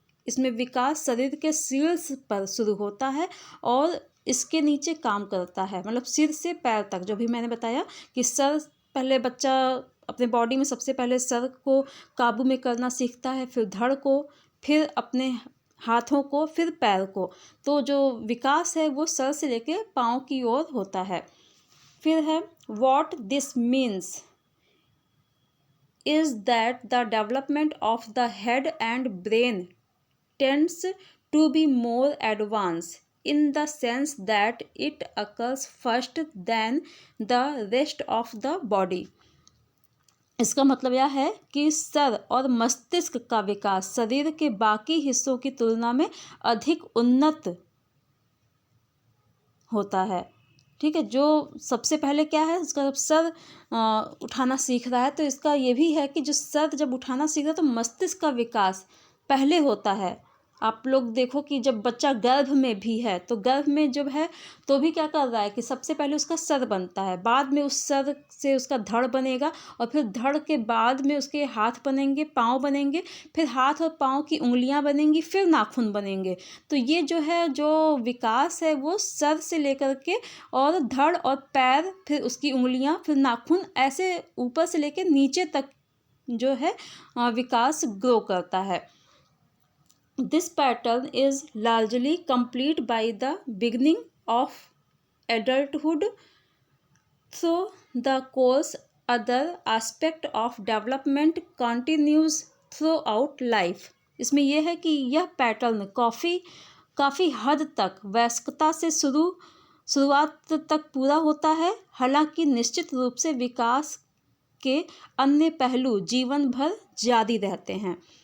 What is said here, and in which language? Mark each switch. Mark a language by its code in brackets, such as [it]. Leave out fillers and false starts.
[hi] इसमें विकास शरीर के शीर्ष पर शुरू होता है और इसके नीचे काम करता है, मतलब सिर से पैर तक। जो भी मैंने बताया कि सर पहले बच्चा अपने बॉडी में सबसे पहले सर को काबू में करना सीखता है, फिर धड़ को, फिर अपने हाथों को, फिर पैर को। तो जो विकास है वो सर से लेके पाँव की ओर होता है। फिर है [en] What this means is that the development of the head and brain tends to be more advanced in the sense that it occurs first than the rest of the body. [hi] इसका मतलब यह है कि सर और मस्तिष्क का विकास शरीर के बाकी हिस्सों की तुलना में अधिक उन्नत होता है। ठीक है, जो सबसे पहले क्या है, उसका सर उठाना सीख रहा है, तो इसका ये भी है कि जो सर जब उठाना सीख रहा है तो मस्तिष्क का विकास पहले होता है। आप लोग देखो कि जब बच्चा गर्भ में भी है तो गर्भ में जब है तो भी क्या कर रहा है कि सबसे पहले उसका सर बनता है, बाद में उस सर से उसका धड़ बनेगा और फिर धड़ के बाद में उसके हाथ बनेंगे, पाँव बनेंगे, फिर हाथ और पाँव की उंगलियां बनेंगी, फिर नाखून बनेंगे। तो ये जो है जो विकास है वो सर से लेकर के और धड़ और पैर, फिर उसकी उंगलियां, फिर नाखून, ऐसे ऊपर से लेकर नीचे तक जो है विकास ग्रो करता है। [en] This pattern is largely complete by the beginning of adulthood, so the course other aspect of development continues throughout life. [hi] इसमें यह है कि यह पैटर्न काफ़ी हद तक वयस्कता से शुरुआत तक पूरा होता है, हालांकि निश्चित रूप से विकास के अन्य पहलू जीवन भर जारी रहते हैं।